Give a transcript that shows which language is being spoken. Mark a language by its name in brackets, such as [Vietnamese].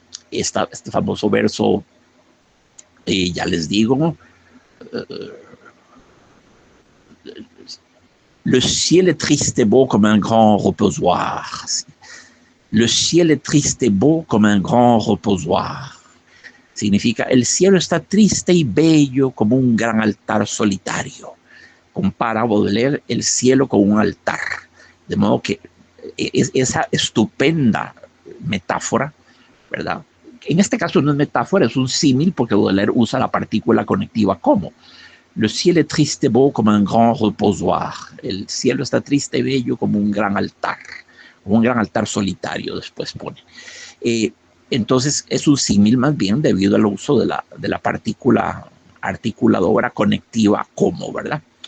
[Spanish] Este famoso verso, ya les digo, [French] le ciel est triste et beau comme un grand reposoir. Le ciel est triste et beau comme un grand reposoir. [Spanish] Significa, el cielo está triste y bello como un gran altar solitario. Compara Baudelaire el cielo con un altar. De modo que esa estupenda metáfora, ¿verdad? En este caso no es metáfora, es un símil, porque Baudelaire usa la partícula conectiva como. [French] Le ciel est triste et beau comme un grand reposoir. [Spanish] El cielo está triste y bello como un gran altar solitario, después pone. Entonces es un símil más bien debido al uso de la partícula articuladora conectiva como, ¿verdad?